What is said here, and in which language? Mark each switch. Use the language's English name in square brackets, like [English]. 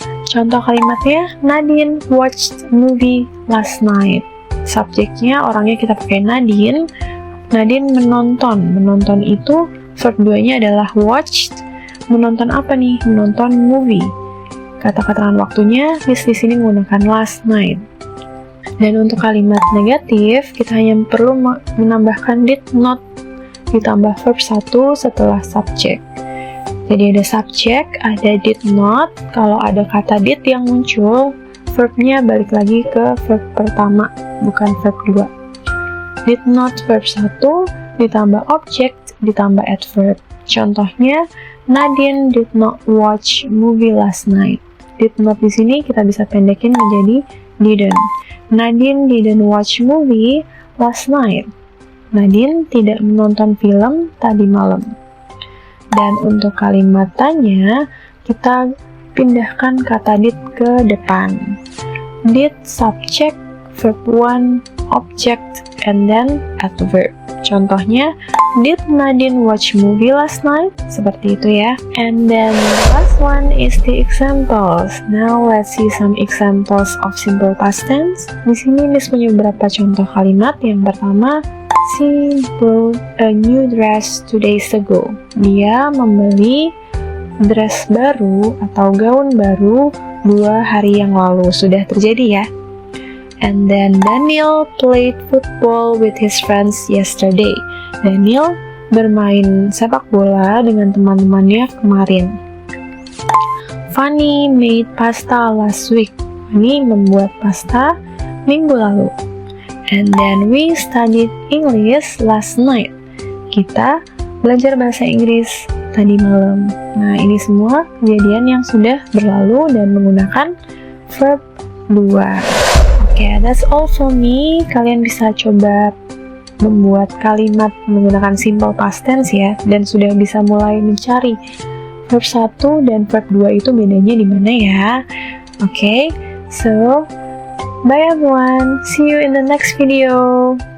[Indonesian] Contoh kalimatnya, [English] Nadine watched movie last night. [Indonesian] Subjeknya, orangnya kita pakai Nadine. Nadine menonton. Menonton itu verb 2-nya adalah watched. Menonton apa nih? Menonton movie. Kata keterangan waktunya, di sini menggunakan last night. Dan untuk kalimat negatif, kita hanya perlu menambahkan did not ditambah verb 1 setelah subject. Jadi ada subject, ada did not. Kalau ada kata did yang muncul, verbnya balik lagi ke verb pertama, bukan verb 2. Did not verb 1, ditambah object, ditambah adverb. Contohnya, [English] Nadine did not watch movie last night. [Indonesian] Did not di sini kita bisa pendekin menjadi didn't. [English] Nadine didn't watch movie last night. [Indonesian] Nadine tidak menonton film tadi malam. Dan untuk kalimat tanya, kita pindahkan kata did ke depan. [English] Did, subject, verb 1, object, and then adverb. [Indonesian] Contohnya, [English] did Nadine watch movie last night? [Indonesian] Seperti itu ya. [English] And then the last one is the examples. Now let's see some examples of simple past tense. [Indonesian] Di sini Miss punya beberapa contoh kalimat. Yang pertama, [English] she bought a new dress 2 days ago. [Indonesian] Dia membeli dress baru atau gaun baru 2 hari yang lalu. Sudah terjadi ya. [English] And then Daniel played football with his friends yesterday. [Indonesian] Daniel bermain sepak bola dengan teman-temannya kemarin. [English] Fanny made pasta last week. [Indonesian] Fanny membuat pasta minggu lalu. [English] And then we studied English last night. [Indonesian] Kita belajar bahasa Inggris tadi malam. Nah, ini semua kejadian yang sudah berlalu dan menggunakan verb 2. Oke, [English] that's all for me. [Indonesian] Kalian bisa coba membuat kalimat menggunakan simple past tense ya, dan sudah bisa mulai mencari verb 1 dan verb 2 itu bedanya di mana ya. [English] Oke, so bye everyone. See you in the next video.